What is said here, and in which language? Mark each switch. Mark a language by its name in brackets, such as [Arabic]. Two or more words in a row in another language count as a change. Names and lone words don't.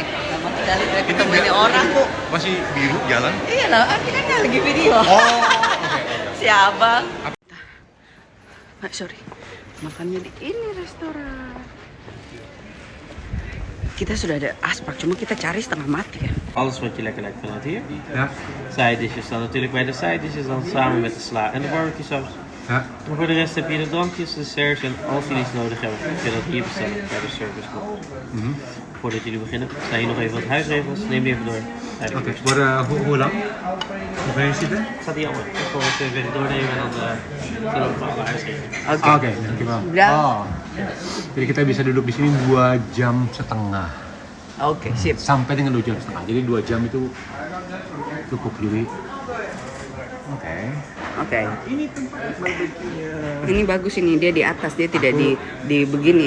[Indonesian] Lama sekali tidak ketemu ini orang kok. Masih biru jalan? Iya lah, artinya kan lagi video. Oh, okay. Si abang. Sorry. Makannya di ini restoran. Kita sudah ada aspak, cuma kita cari setengah mati ya. [Dutch] Alles wat je lekker lijkt vanuit hier. Ja. [English] Side dishes [Dutch] dan natuurlijk bij de [English] side dishes [Dutch] dan samen met de sla en de barbecue saus. Ja. En voor de rest heb je de drankjes, de desserts en als jullie iets nodig hebben, kun je dat hier bestellen bij de service. Voordat jullie beginnen, sta je nog even wat huisregels, neem die even door. Oké, voor hoe lang? Hoe ben je zitten? Staat die allemaal. Ik zal het even doornemen en dan zullen we gewoon alle huisregels. Oke, dankjewel. [Indonesian] Ya. Oh. Jadi kita bisa duduk di sini 2 jam setengah. Oke, sip. Sampai dengan 2 jam setengah. Jadi 2 jam itu cukup jadi. Oke. Oke. Ini tempat barbeque-nya. Ini bagus ini, dia di atas, dia tidak di begini.